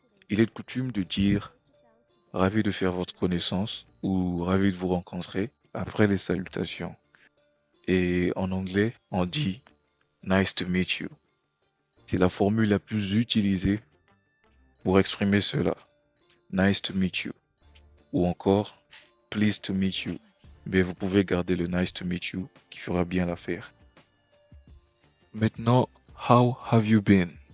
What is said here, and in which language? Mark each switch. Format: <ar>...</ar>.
<fr>il est de coutume de dire ravi de faire votre connaissance ou ravi de vous rencontrer après les salutations. Et en anglais, on dit</fr> <en>nice to meet you.</en> <fr>C'est la formule la plus utilisée pour exprimer cela.</fr> <en>Nice to meet you.</en> <fr>Ou encore</fr> <en>pleased to meet you.</en> <fr>Mais vous pouvez garder le</fr> <en>nice to meet you</en> <fr>qui fera bien l'affaire. Maintenant,</fr> <en>how have you been?</en>